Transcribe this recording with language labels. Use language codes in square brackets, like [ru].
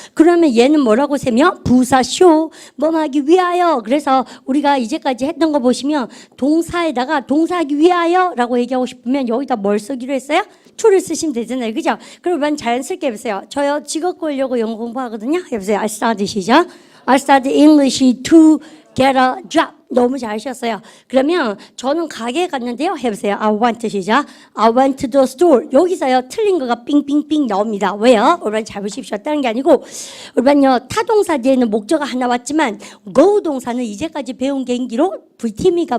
[ko] 그러면 얘는 뭐라고 세며 부사 쇼 뭐하기 위하여. 그래서 우리가 이제까지 했던 거 보시면 동사에다가 동사하기 위하여라고 얘기하고 싶으면 여기다 뭘 쓰기로 했어요? to를 쓰시면 되잖아요. 그죠? 그러면 자연스럽게 해보세요. 저요 직업 구하려고 영어 공부하거든요. 해보세요. [en] I study [ko] 시작. [en] I study English to get a job. [ko] 너무 잘하셨어요. 그러면 저는 가게에 갔는데요. 해보세요. [en] I went [ko] 시작. [en] I went to the store. [ko] 여기서요. 틀린 거가 삥삥삥 나옵니다. 왜요? 여러분 잘 보십시오. 다른 게 아니고 여러분요. 타동사 뒤에는 목적어 하나 왔지만 go 동사는 이제까지 배운 개인기로 VT입니까?